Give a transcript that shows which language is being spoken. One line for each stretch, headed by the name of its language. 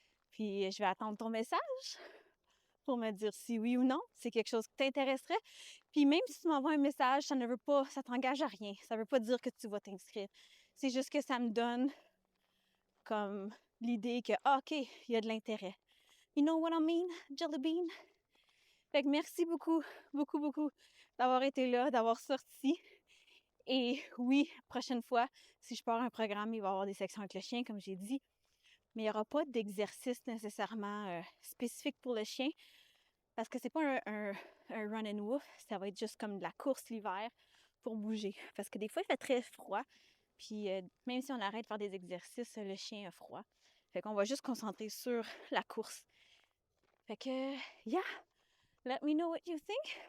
French: Puis je vais attendre ton message pour me dire si oui ou non, c'est quelque chose qui t'intéresserait. Puis même si tu m'envoies un message, ça ne veut pas, ça t'engage à rien. Ça veut pas dire que tu vas t'inscrire. C'est juste que ça me donne comme l'idée que, ah, OK, il y a de l'intérêt.
English: You know what I mean, Jelly Bean?
French: Fait que merci beaucoup, beaucoup, beaucoup d'avoir été là, d'avoir sorti. Et oui, prochaine fois, si je pars un programme, il va y avoir des sections avec le chien, comme j'ai dit. Mais il n'y aura pas d'exercice nécessairement spécifique pour le chien parce que c'est pas un
English: run and woof,
French: ça va être juste comme de la course l'hiver pour bouger. Parce que des fois, il fait très froid. Puis même si on arrête de faire des exercices, le chien a froid. Fait qu'on va juste concentrer sur la course. Fait que,
English: yeah, let me know what you think.